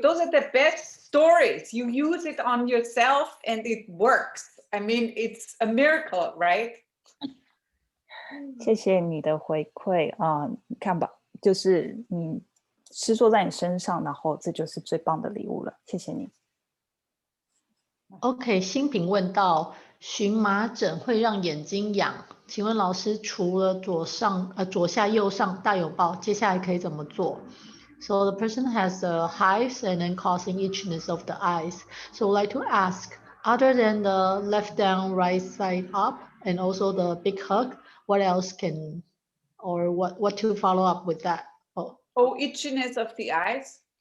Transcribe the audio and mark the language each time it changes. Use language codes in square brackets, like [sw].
[en] Those are the best stories. You use it on yourself and it works. I mean, it's a miracle, right? [zh] 谢谢你的回馈你看吧，就是你施作在你身上，然后这就是最棒的礼物了。谢谢你。 OK， 新平问到，荨麻疹会让眼睛痒，请问老师除了左下右上大拥抱，接下来可以怎么做？ [en] So the person has hives and then causing itchiness of the eyes. So I'd like to ask, other than the left down, right side up, and also the big hug, what else what to follow up with that? Oh, itchiness of the eyes?